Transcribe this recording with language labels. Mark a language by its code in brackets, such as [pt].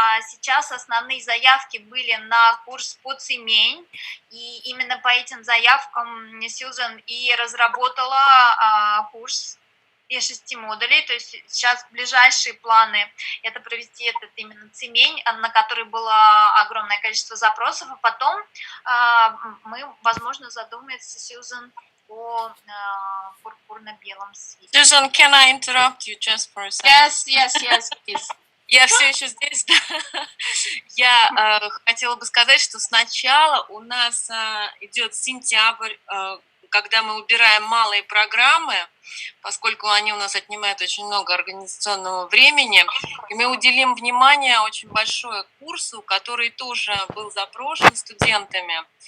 [ru] Сейчас основные заявки были на курс по цемень, и именно по этим заявкам Сьюзан и разработала курс из 6 модулей. То есть сейчас ближайшие планы — это провести этот именно цемень, на который было огромное количество запросов, а потом мы, возможно, задумается Сьюзан о пурпурно-белом свете. [en] Susan, can I interrupt you just for a second? Yes, please. [ru] Я все еще здесь, да. Я хотела бы сказать, что сначала у нас идет сентябрь, когда мы убираем малые программы, поскольку они у нас отнимают очень много организационного времени, и мы уделим внимание очень большое курсу, который тоже был запрошен студентами.